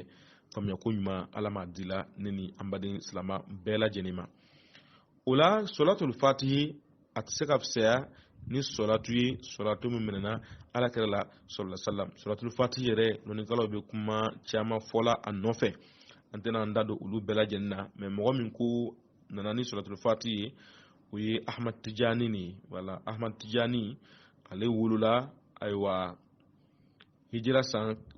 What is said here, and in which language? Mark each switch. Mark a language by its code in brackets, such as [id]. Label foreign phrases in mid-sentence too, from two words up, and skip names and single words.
[bm] faamuya ko ɲuman Ala ma dila ne ni an baden silama bɛɛ lajɛlen ma o la solatul fatihi a tɛ se ka fisaya ni solatu ye solatu min minɛna Alakira la [ar] صلى الله عليه وسلم [bm] solatul fatihi yɛrɛ lɔnnikɛlaw bɛ kuma caman fɔla a nɔfɛ an tɛna an da don olu bɛɛ lajɛlen na mais mɔgɔ min ko nana ni solatul fatihi ye o ye Ahmad Tijani ni wala Ahmad Tijani ale wolola ayiwa hijira san